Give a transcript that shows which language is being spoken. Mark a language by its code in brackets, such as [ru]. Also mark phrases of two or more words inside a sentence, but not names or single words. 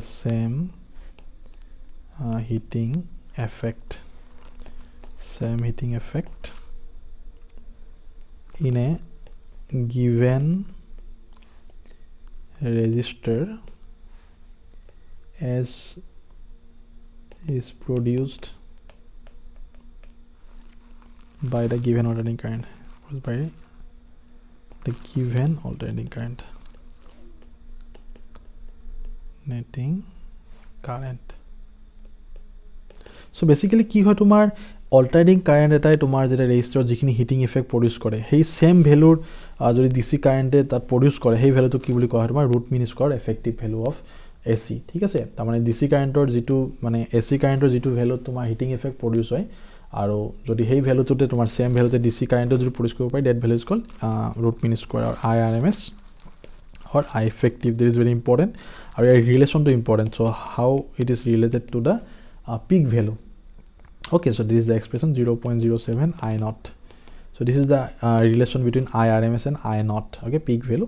[en] in a given resistor as is produced by the given alternating current. By the given alternating current so basically [as] কি হয় তোমাৰ [en] alternating current [as] এটাই তোমাৰ যেটা ৰেজিস্টাৰত যিখিনি [en] heating effect produce [as] কৰে সেই সেম ভ্যালুৰ যদি [en] DC currentে [as] তাত প্ৰডিউস কৰে সেই ভ্যালুটো কি বুলি কোৱা হয় তোমাৰ [en] root mean square effective value of AC [as] ঠিক আছে তাৰ মানে [en] DC currentৰ [as] যিটো মানে [en] AC currentৰ [as] যিটো ভ্যালু তোমাৰ [en] heating effect produce [as] হয় আৰু যদি সেই ভ্যালুটোতে তোমাৰ [en] same valueতে DC currentৰ [as] যদি প্ৰডিউস কৰিব পাৰি [en] that value is called root mean square or IRMS or I effective. That is very important. Our relation to important. So how it is related to the peak value. Okay, so this is the expression 0.07 I naught. So this is the relation between IRMS and I naught. Okay, peak value.